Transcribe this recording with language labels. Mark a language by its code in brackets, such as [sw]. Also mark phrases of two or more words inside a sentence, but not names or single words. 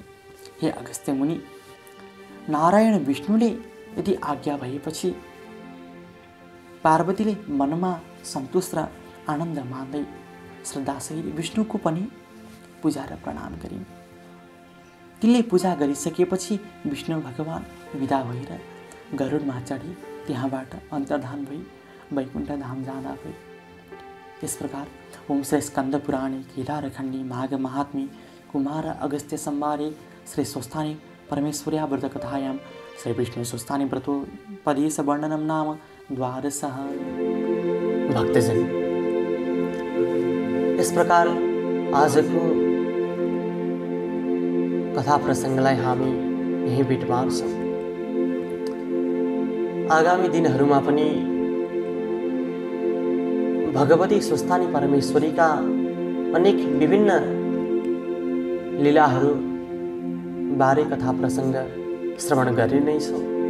[ne] हे अगस्त्य मुनि नारायण विष्णुले यदि आज्ञा भएपछि पार्वतीले मनमा सन्तोष र आनन्द मान्दै श्रद्धासहित विष्णुको पनि पूजा र प्रणाम गरिन्। तिनले पूजा गरिसकेपछि विष्णु भगवान विदा भएर गरुडमा चढी त्यहाँबाट अन्तर्धान भई वैकुण्ठ धाम जाँदा भए। [sa] यस प्रकार ओम श्री स्कन्द पुराणे केदारखण्डी माघ महात्म्ये कुमार अगस्त्य संवारे श्री स्वस्थानी परमेश्वर्या व्रत कथायां श्री विष्णु स्वस्थानी व्रतोपदेश वर्णनम नाम 12। [ne] भक्तजन इस प्रकार आजको कथा प्रसङ्गलाई हामी यही बिट मार्छौँ। आगामी दिनहरूमा पनि भगवती स्वस्थानी परमेश्वरीका अनेक विभिन्न लीलाहरू बारे कथा प्रसङ्ग श्रवण गरि नै छौँ।